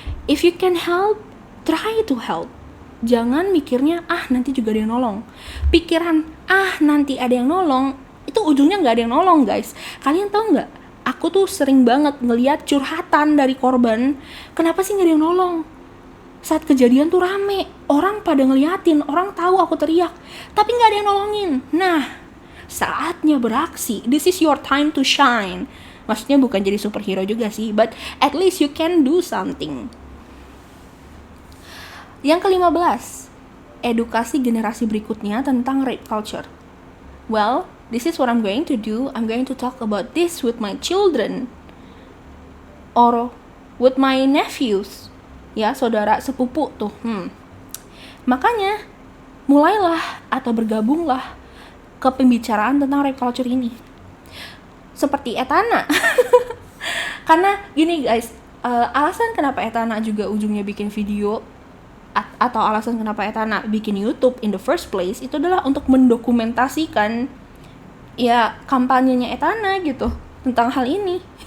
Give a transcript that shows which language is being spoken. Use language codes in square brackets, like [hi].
[en] If you can help, try to help. [id] Jangan mikirnya nanti juga ada yang nolong. Pikiran nanti ada yang nolong, itu ujungnya nggak ada yang nolong, guys. Kalian tahu nggak? Aku tuh sering banget ngeliat curhatan dari korban. Kenapa sih nggak ada yang nolong? Saat kejadian tuh rame, orang pada ngeliatin, orang tahu aku teriak, tapi nggak ada yang nolongin. Nah, saatnya beraksi. [en] This is your time to shine. [id] Maksudnya bukan jadi superhero juga sih, [en] but at least you can do something. [id] Yang ke-15, edukasi generasi berikutnya tentang rape culture. [en] Well, this is what I'm going to do. I'm going to talk about this with my children or with my nephews. [id] Ya, saudara sepupu tuh. Makanya mulailah atau bergabunglah ke pembicaraan tentang rape culture ini. Seperti Etana. Karena gini guys, alasan kenapa Etana juga ujungnya bikin video atau alasan kenapa Etana bikin YouTube [en] in the first place [id] itu adalah untuk mendokumentasikan ya kampanyenya Etana gitu tentang hal ini.